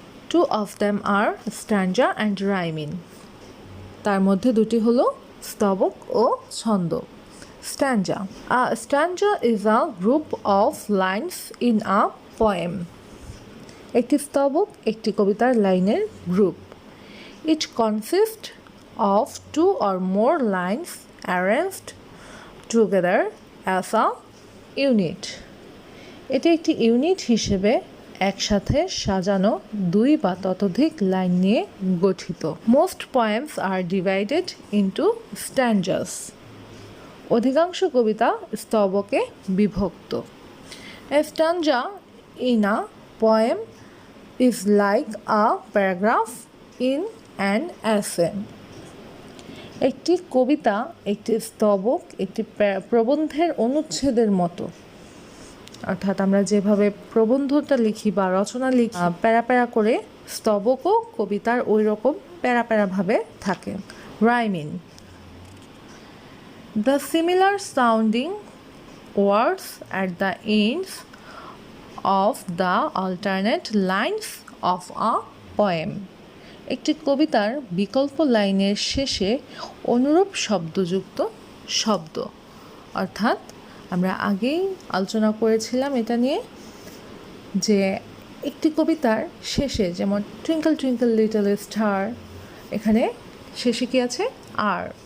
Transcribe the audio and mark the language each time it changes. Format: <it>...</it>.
<en>2 of them are stanza and rhyming।</en> <bn>তার মধ্যে দুটি হলো স্তবক ও ছন্দ।</bn> <en>Stanza. A stanza is a group of lines in a poem.</en> <bn>একটি স্তবক একটি কবিতার লাইনের group.</bn> <en>It consists of 2 or more lines arranged together as a unit.</en> <bn>এটি একটি ইউনিট হিসেবে একসাথে সাজানো 2 বা ততোধিক লাইন নিয়ে গঠিত।</bn> <en>Most poems are divided into stanzas.</en> <bn>অধিকাংশ কবিতা স্তবকে বিভক্ত।</bn> <en>A stanza in a poem is like a paragraph in an essay.</en> <bn>একটি কবিতা একটি স্তবক একটি প্রবন্ধের অনুচ্ছেদের মতো। অর্থাৎ আমরা যেভাবে প্রবন্ধটা লিখি বা রচনা লিখি প্যারা প্যারা করে, স্তবকও কবিতার ওই রকম প্যারা প্যারাভাবে থাকে।</bn> <en>Rhyming. The similar sounding words at the ends of the alternate lines of a poem.</en> <bn>একটি কবিতার বিকল্প লাইনের শেষে অনুরূপ শব্দযুক্ত শব্দ। অর্থাৎ আমরা আগেই আলোচনা করেছিলাম এটা নিয়ে যে একটি কবিতার শেষে, যেমন টুইঙ্কল টুইঙ্কল লিটল স্টার, এখানে শেষে কি আছে? আর।</bn>